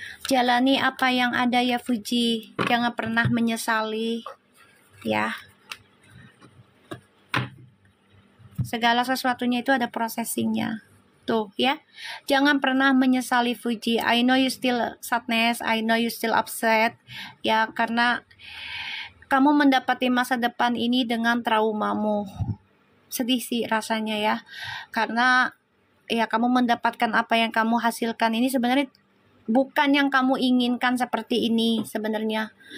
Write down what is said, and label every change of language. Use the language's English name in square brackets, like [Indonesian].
[Indonesian] Jalani apa yang ada ya Fuji, jangan pernah menyesali ya. Segala sesuatunya itu ada processingnya Tuh ya, jangan pernah menyesali Fuji. [English] I know you still sadness, I know you still upset. [Indonesian] Ya, karena kamu mendapati masa depan ini dengan traumamu. Sedih sih rasanya ya. Karena ya kamu mendapatkan apa yang kamu hasilkan ini sebenarnya bukan yang kamu inginkan seperti ini sebenarnya.